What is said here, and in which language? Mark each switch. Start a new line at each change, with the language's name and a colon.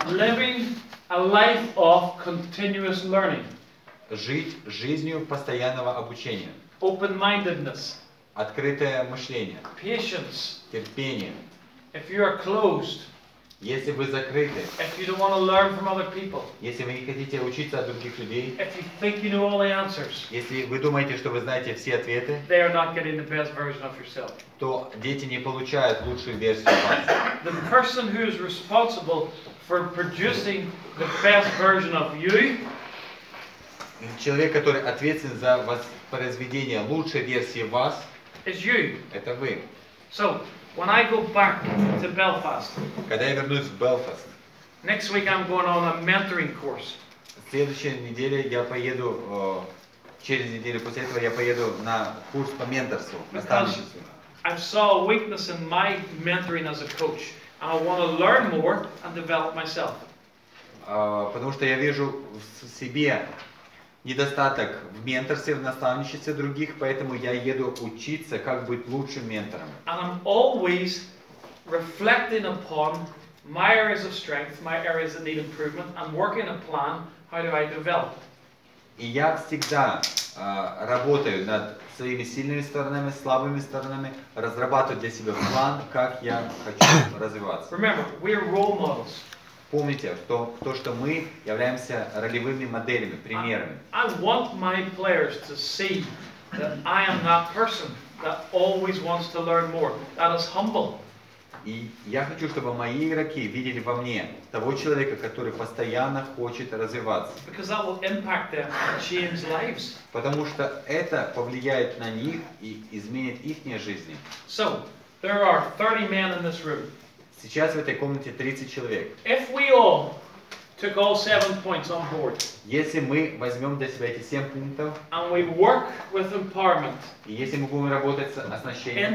English: Living a life of continuous learning.
Russian: Жить жизнью постоянного обучения.
English: Open-mindedness.
Russian: Открытое мышление.
English: Patience.
Russian: Терпение.
English: If you are closed,
Russian: Если вы закрыты,
English: if you don't want to learn from other people,
Russian: если вы не хотите учиться от других людей,
English: if you think you know all the answers,
Russian: если вы думаете, что вы знаете все ответы,
English: they are not getting the best version of yourself.
Russian: то дети не получают лучшую версию вас.
English: The person who is responsible for producing the best version of you
Russian: Человек, который ответственен за воспроизведение лучшей версии вас,
English: is you.
Russian: это вы.
English: So, when I go back to Belfast,
Russian: Когда я вернусь в Белфаст,
English: next week I'm going on a mentoring course.
Russian: в следующей неделе я поеду, через неделю после этого я поеду на курс по менторству, наставничеству.
English: I saw a weakness in my mentoring as a coach, and I want to learn more and develop myself.
Russian: Потому что я вижу в себе недостаток в менторстве, в наставничестве других, поэтому я еду учиться, как быть лучшим ментором.
English: And I'm always reflecting upon my areas of strength, my areas that need improvement, and working a plan, how do I develop.
Russian: И я всегда работаю над своими сильными сторонами, слабыми сторонами, разрабатываю для себя план, как я хочу развиваться.
English: Remember, we're role models.
Russian: Помните, что мы являемся ролевыми моделями, примерами.
English: I want my players to see that I am that person that always wants to learn more, that is humble.
Russian: И я хочу, чтобы мои игроки видели во мне того человека, который постоянно хочет развиваться.
English: Because that will impact them and change lives.
Russian: Потому что это повлияет на них и изменит их жизни.
English: So, there are 30 men in this room.
Russian: Сейчас в этой комнате 30 человек.
English: If we all took all 7 points on board,
Russian: Если мы возьмем для себя эти 7 пунктов,
English: and we work with empowerment,
Russian: и если мы будем работать с оснащением,